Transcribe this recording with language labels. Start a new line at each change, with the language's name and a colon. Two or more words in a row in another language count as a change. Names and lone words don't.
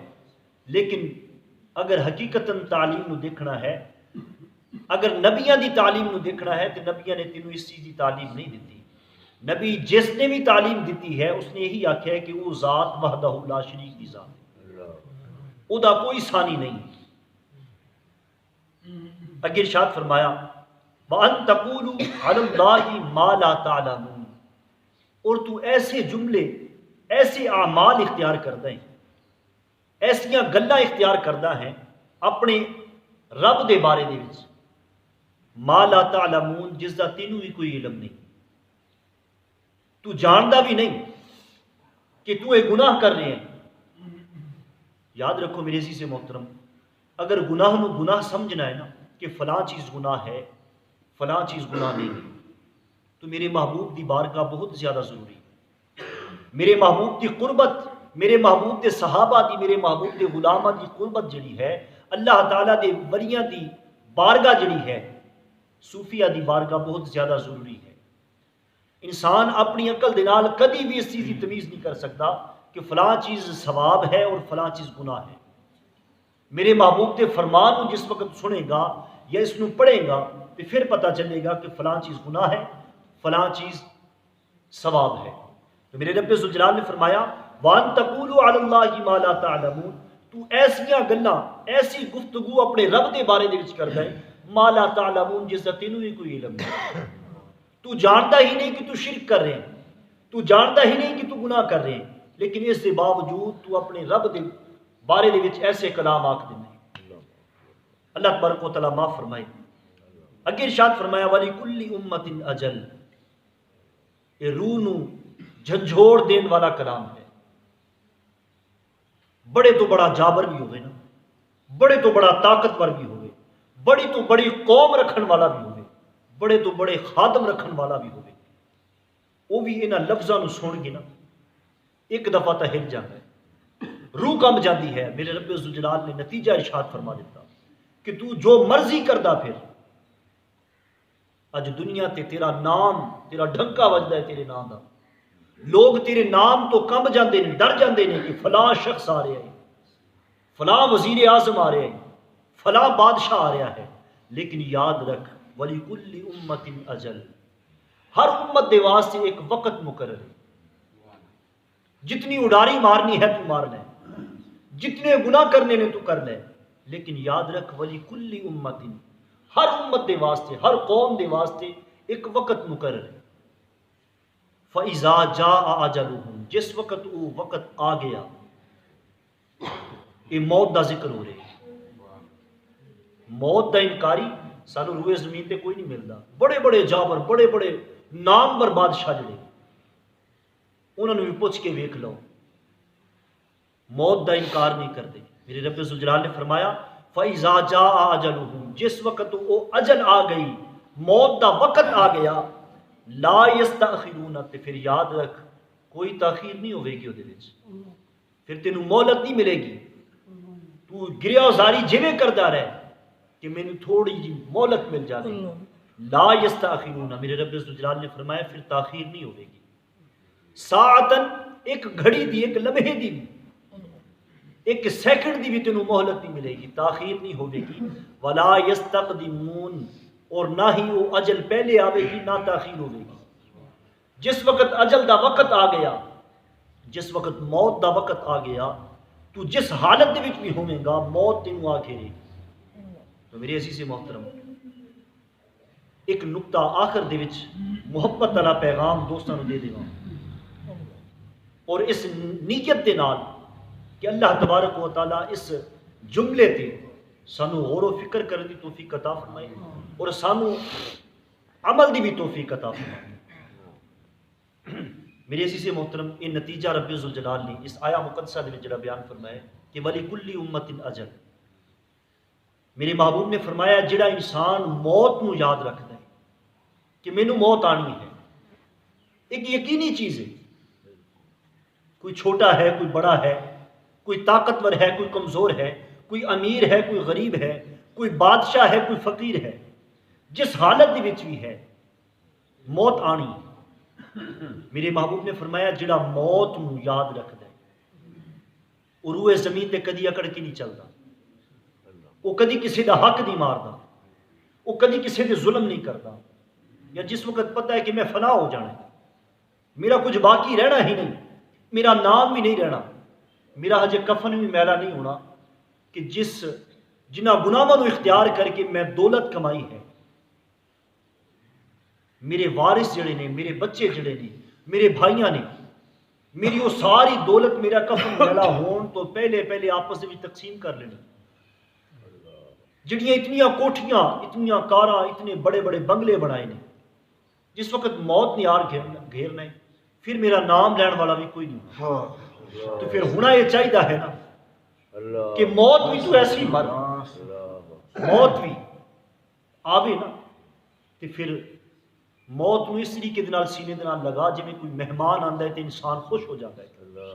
Punjabi: لیکن اگر حقیقتاً تعلیم نو دیکھنا ہے، اگر نبیاں دی تعلیم نو دیکھنا ہے تو نبیاں نے تینوں اس چیز دی تعلیم نہیں دیتی۔ نبی جس نے بھی تعلیم دیتی ہے اس نے یہی آکھیا ہے کہ وہ ذات
Arabic: وحدہ لا شریک
Punjabi: دی ذات ہے، او دا کوئی ثانی نہیں۔
Urdu: اگر ارشاد فرمایا
Arabic: وَأَن تَقُولُوا عَلَى اللَّهِ مَا لَا تَعْلَمُونَ،
Urdu: اور تو ایسے جملے، ایسے اعمال اختیار کردہ ہیں،
Punjabi: ایسیاں گلاں اختیار کردہ ہیں اپنے رب دے بارے دے وچ،
Arabic: ما لا تعلمون،
Punjabi: جس دا تینوں بھی کوئی علم نہیں، تو جاندا بھی نہیں کہ تو یہ گناہ کر رہے ہیں۔ یاد رکھو میرے عزیز محترم، اگر گناہ نو گناہ سمجھنا ہے نا کہ فلاں چیز گناہ ہے، فلاں چیز گناہ نہیں ہے، تو میرے محبوب دی بارگاہ بہت زیادہ ضروری ہے۔ میرے محبوب دی قربت، میرے محبوب دے صحابہ دی، میرے محبوب دے غلامہ دی قربت جڑی ہے، اللہ تعالیٰ دے ولیاں دی بارگاہ جڑی ہے، صوفیہ دی بارگاہ بہت زیادہ ضروری ہے۔ انسان اپنی عقل دے نال کدی بھی اس چیز کی تمیز نہیں کر سکتا کہ فلاں چیز ثواب ہے اور فلاں چیز گناہ ہے۔
Urdu: میرے محبوب کے فرمان کو جس وقت سنے گا یا اس نو پڑھے گا تو پھر پتہ چلے گا کہ فلاں چیز گناہ ہے، فلاں چیز ثواب ہے۔
Punjabi: تو میرے رب ذوالجلال نے فرمایا
Arabic: وَأَن تَقُولُوا عَلَى اللَّهِ مَا لَا تَعْلَمُونَ،
Punjabi: تو ایسیاں گلاں، ایسی گفتگو اپنے رب دے بارے دے وچ کردا ہے
Arabic: ما لا تعلمون،
Punjabi: جس دا تینوں ہی کوئی علم نہیں۔ تو جانتا ہی نہیں کہ تو شرک کر رہے ہیں، تو جانتا ہی نہیں کہ تو گناہ کر رہے ہیں، لیکن اس کے باوجود تو اپنے رب دے بارے دے وچ ایسے کلام آکھ دیندے۔ اللہ تبارک و تعالیٰ معاف فرمائے۔ اگے ارشاد فرمایا
Arabic: وَلِكُلِّ أُمَّةٍ أَجَلٌ،
Punjabi: یہ روح نو جھنجھوڑ دین والا کلام ہے۔ بڑے تو بڑا جابر بھی ہوئے نا، بڑے تو بڑا طاقتور بھی ہوئے، بڑی تو بڑی قوم رکھن والا بھی ہوئے، بڑے تو بڑے خادم رکھن والا بھی ہوئے، وہ بھی انہاں لفظاں نو سن کے نا ایک دفعہ تا ہل جاتا ہے، روح کم جاتی ہے۔ میرے رب ذوالجلال نے نتیجہ ارشاد فرما دیتا کہ تو جو مرضی کردا پھر، اج دنیا تے تیرا نام، تیرا ڈھنکا وجدا ہے تیرے نام دا، لوگ تیرے نام تو کم جاندے نے، ڈر جاندے نے کہ فلاں شخص آ رہا ہے، فلاں وزیر اعظم آ رہا ہے، فلاں بادشاہ آ رہا ہے، لیکن یاد رکھ
Arabic: وَلِكُلِّ أُمَّةٍ أَجَلٌ،
Punjabi: ہر امت دے واسطے ایک وقت مقرر ہے۔ جتنی اڈاری مارنی ہے تو مار لے، جتنے گناہ کرنے نے تو کر لے، لیکن یاد رکھ
Arabic: وَلِكُلِّ أُمَّةٍ،
Punjabi: ہر امت دے واسطے، ہر قوم دے واسطے ایک وقت مقرر ہے۔
Arabic: فَإِذَا جَاءَ أَجَلُهُمْ،
Punjabi: جس وقت وہ وقت آ گیا، یہ موت دا ذکر ہو رہا ہے۔ موت دا انکاری سانو روئے زمین تے کوئی نہیں ملتا۔ بڑے بڑے جابر، بڑے بڑے نامور بادشاہ جڑے، انہوں نے بھی پوچھ کے ویکھ لو، موت دا انکار نہیں کرتے۔ میرے رب ذوالجلال نے فرمایا
Arabic: فَإِذَا جَاءَ أَجَلُهُمْ،
Punjabi: جس وقت وہ اجل آ گئی، موت دا وقت آ گیا،
Arabic: لا يستأخرون،
Punjabi: تے پھر یاد رکھ کوئی تاخیر نہیں ہوئے گی وہ، پھر تینوں مہلت نہیں ملے گی۔ تو گریہ زاری جویں کردا رہے کہ میں نے تھوڑی جی مہلت مل جائے،
Arabic: لا یستاخرون،
Punjabi: میرے رب ذوالجلال نے فرمایا پھر تاخیر نہیں ہوئے گی۔ ساعتن، ایک گھڑی دی، ایک لمحے دی، ایک سیکنڈ دی بھی تینوں مہلت نہیں ملے گی، تاخیر نہیں ہوئے گی۔
Arabic: ولا یستقدمون،
Punjabi: اور نہ ہی وہ اجل پہلے آوے گی نہ تاخیر ہوئے گی۔ جس وقت اجل دا وقت آ گیا، جس وقت موت دا وقت آ گیا، تو جس حالت دے وچ بھی ہوے گا موت تینوں آ گھیرے گی۔ تو میرے عزیز محترم، ایک نقطہ آخر دے وچ محبت والا پیغام دوستاں نوں دے دیواں، اور اس نیت دے نال کہ اللہ تبارک و تعالیٰ اس جملے تے سانو غور و فکر کرنے دی توفیق عطا فرمائے اور سانو عمل دی بھی توفیق عطا فرمائے۔ میرے عزیز محترم، یہ نتیجہ رب ذوالجلال نے اس آیا مقدسہ دے وچ جڑا بیان فرمایا کہ وَلِكُلِّ
Arabic: أُمَّةٍ أَجَلٌ،
Punjabi: میرے محبوب نے فرمایا جڑا انسان موت نو یاد رکھتا ہے کہ مینوں موت آنی ہے، ایک یقینی چیز ہے، کوئی چھوٹا ہے کوئی بڑا ہے، کوئی طاقتور ہے کوئی کمزور ہے، کوئی امیر ہے کوئی غریب ہے، کوئی بادشاہ ہے کوئی فقیر ہے، جس حالت دے وچ بھی ہے موت آنی ہے۔ میرے محبوب نے فرمایا جڑا موت نو یاد رکھتا ہے وہ روئے زمین تے کدی اکڑ کے نہیں چلتا، وہ کدی کسی دا حق نہیں ماردا، وہ کدی کسی دے ظلم نہیں کرتا، یا جس وقت پتہ ہے کہ میں فنا ہو جانا ہے، میرا کچھ باقی رہنا ہی نہیں، میرا نام بھی نہیں رہنا، میرا ہجے کفن بھی میلا نہیں ہونا، کہ جنہ گناہاں نو اختیار کر کے میں دولت کمائی ہے، میرے وارث جڑے نے، میرے بچے جڑے نے، میرے بھائیاں نے، میری وہ ساری دولت میرا کفن میلا ہون تو پہلے آپس میں تقسیم کر لینی۔ جڑیاں اتنیاں کوٹھیاں، اتنیاں کاراں، اتنے بڑے بڑے بنگلے بنائے نے، جس وقت موت نے آر گھیرنا ہے پھر میرا نام لین والا بھی کوئی نہیں، تو پھر ہونا یہ چاہیے ہے نا کہ موت بھی تو ایسی مر، موت بھی آوے نا، تو پھر موت نو اس طریقے دے نال سینے دے نال لگا جویں کوئی مہمان آندا ہے تو انسان خوش ہو جاتا ہے۔